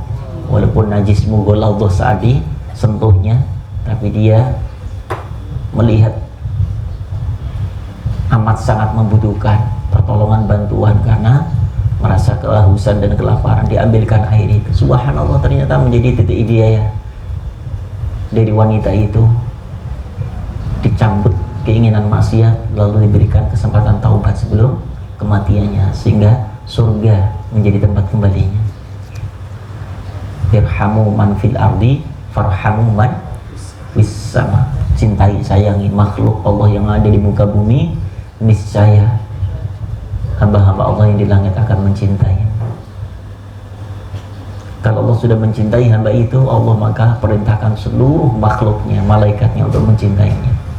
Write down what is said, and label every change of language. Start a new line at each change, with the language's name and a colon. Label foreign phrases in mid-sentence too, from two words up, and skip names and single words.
Indonesian: Walaupun najis mughalladhah saat disentuhnya, tapi dia melihat amat sangat membutuhkan pertolongan, bantuan, karena kehausan dan kelaparan, diambilkan air itu. Subhanallah, ternyata menjadi titik hidayah dari wanita itu. Dicambut keinginan maksiat, lalu diberikan kesempatan taubat sebelum kematiannya, sehingga surga menjadi tempat kembalinya.
Arabic: ارحموا من في الأرض فارحموا من في السماء.
Indonesian: Cintai, sayangi makhluk Allah yang ada di muka bumi, niscaya hamba-hamba Allah yang di langit akan mencintai. Kalau Allah sudah mencintai hamba itu, Allah maka perintahkan seluruh makhluknya, malaikatnya untuk mencintainya.